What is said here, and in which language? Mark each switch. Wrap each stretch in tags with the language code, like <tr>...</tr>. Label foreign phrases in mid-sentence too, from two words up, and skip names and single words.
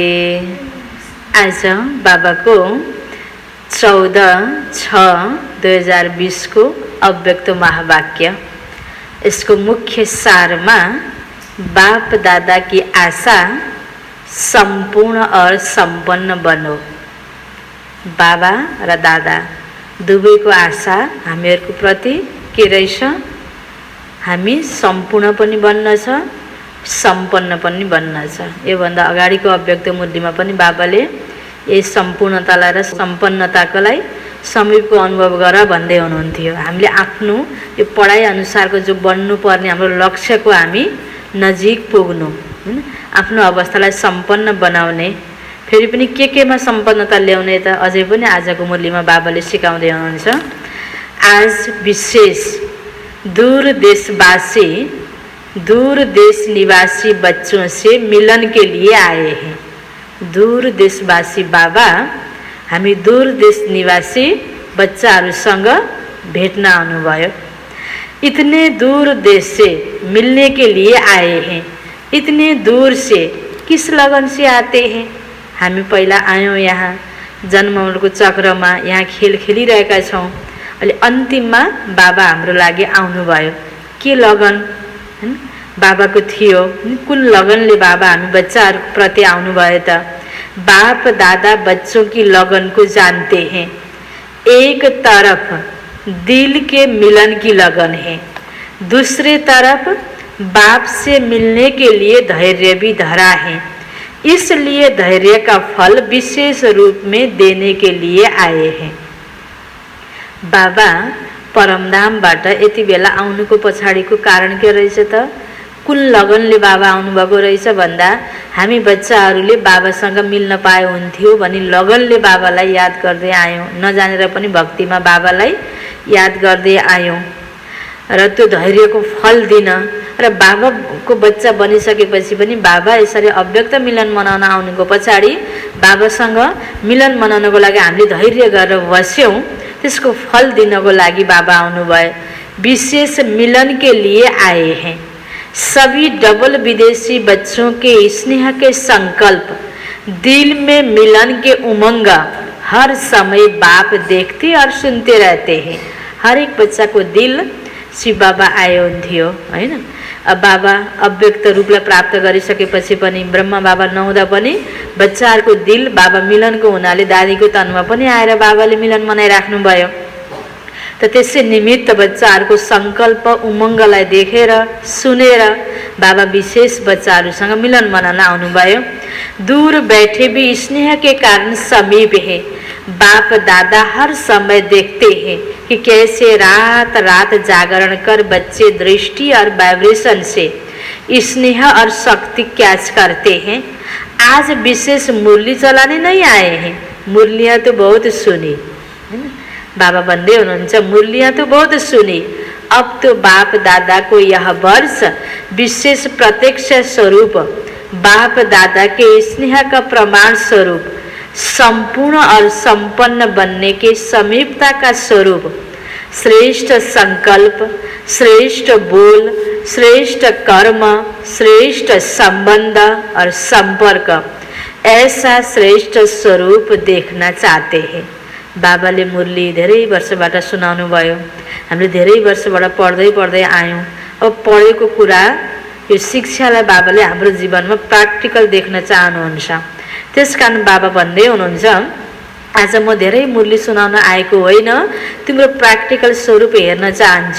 <ne>आज बाबा को 14/6/2020 को अव्यक्त महावाक्य।</ne> <hi>इसको मुख्य सार में बाप दादा की आशा संपूर्ण और संपन्न बनो।</hi> <ne>बाबा र दादा दुवैको आशा हामीहरूको प्रति के रहेछ? हामी सम्पूर्ण पनि बन्न छ, सम्पन्न पनि बन्न छ। योभन्दा अगाडिको अव्यक्त मुद्दीमा पनि बाबाले यही सम्पूर्णतालाई र सम्पन्नताकोलाई समीपको अनुभव गर भन्दै हुनुहुन्थ्यो। हामीले आफ्नो यो पढाइ अनुसारको जो बन्नुपर्ने हाम्रो लक्ष्यको हामी नजिक पुग्नु, हैन, आफ्नो अवस्थालाई सम्पन्न बनाउने, फेरि पनि केमा सम्पन्नता ल्याउने त अझै पनि आजको मुरलीमा बाबाले सिकाउँदै हुनुहुन्छ।</ne> <hi>आज विशेष दूर देशवासी, दूर देश निवासी बच्चों से मिलन के लिए आए हैं।</hi> <ne>दूर देशवासी बाबा हामी दूर देश निवासी बच्चाहरूसँग भेट्न आउनुभयो।</ne> <hi>इतने दूर देश से मिलने के लिए आए हैं। इतने दूर से किस लगन से आते हैं?</hi> <ne>हामी पहिला आयौँ यहाँ जन्मको चक्रमा, यहाँ खेल खेलिरहेका छौँ। अहिले अन्तिममा बाबा हाम्रो लागि आउनुभयो। के लगन हैन बाबाको थियो? कुन लगनले बाबा हामी बच्चाहरूप्रति आउनुभयो त?</ne> <hi>बाप दादा बच्चों की लगन को जानते हैं। एक तरफ दिल के मिलन की लगन है, दूसरे तरफ बाप से मिलने के लिए धैर्य भी धरा है। इसलिए धैर्य का फल विशेष रूप में देने के लिए आए हैं।</hi> <ne>बाबा परमधामबाट यति बेला आउनुको पछाडिको कारण के रहेछ त? कुन लगनले बाबा आउनुभएको रहेछ भन्दा हामी बच्चाहरूले बाबासँग मिल्न पाए हुन्थ्यो भनी लगनले बाबालाई याद गर्दै आयौँ। नजानेर पनि भक्तिमा बाबालाई याद गर्दै आयौँ र त्यो धैर्यको फल दिन र बाबाको बच्चा बनिसकेपछि पनि बाबा यसरी अव्यक्त मिलन मनाउन आउनुको पछाडि बाबासँग मिलन मनाउनको लागि हामीले धैर्य गरेर बस्यौँ। त्यसको फल दिनको लागि बाबा आउनुभयो।</ne> <hi>विशेष मिलन के लिए आए हैं। सभी डबल विदेशी बच्चों के स्नेह के संकल्प, दिल में मिलन के उमंग हर समय बाप देखते और सुनते रहते हैं।</hi> <ne>हर एक बच्चा को दिल शिव बाबा आयो हुन्थ्यो, हैन। अब बाबा अव्यक्त रूपलाई प्राप्त गरिसकेपछि पनि ब्रह्मा बाबा नहुँदा पनि बच्चाहरूको दिल बाबा मिलनको हुनाले दादीको तनमा पनि आएर बाबाले मिलन मनाइराख्नु भयो। त त्यसै निमित्त बच्चाहरूको सङ्कल्प उमङ्गलाई देखेर सुनेर बाबा विशेष बच्चाहरूसँग मिलन मनाउन आउनुभयो।</ne> <hi>दूर बैठे भी स्नेह के कारण समीप है। बाप दादा हर समय देखते हैं कि कैसे रात रात जागरण कर बच्चे दृष्टि और वाइब्रेशन से स्नेह और शक्ति कैच करते हैं। आज विशेष मुरली चलाने नहीं आए हैं। मुरलियाँ तो बहुत सुनी,</hi> <ne>बाबा भन्दै हुनुहुन्छ,</ne> <hi>मुरलियाँ तो बहुत सुनी। अब तो बाप दादा को यह वर्ष विशेष प्रत्यक्ष स्वरूप, बाप दादा के स्नेह का प्रमाण स्वरूप, संपूर्ण और संपन्न बनने के समीपता का स्वरूप, श्रेष्ठ संकल्प, श्रेष्ठ बोल, श्रेष्ठ कर्म, श्रेष्ठ संबंध और संपर्क, ऐसा श्रेष्ठ स्वरूप देखना चाहते हैं।</hi> <ne>बाबाले मुरली धेरै वर्षबाट सुनाउनु भयो। हामीले धेरै वर्षबाट पढ्दै आयौँ। अब पढेको कुरा यो शिक्षालाई बाबाले हाम्रो जीवनमा प्र्याक्टिकल देख्न चाहनुहुन्छ। त्यसकारण बाबा भन्दै हुनुहुन्छ, आज म धेरै मुरली सुनाउन आएको होइन, तिम्रो प्र्याक्टिकल स्वरूप हेर्न चाहन्छु।</ne>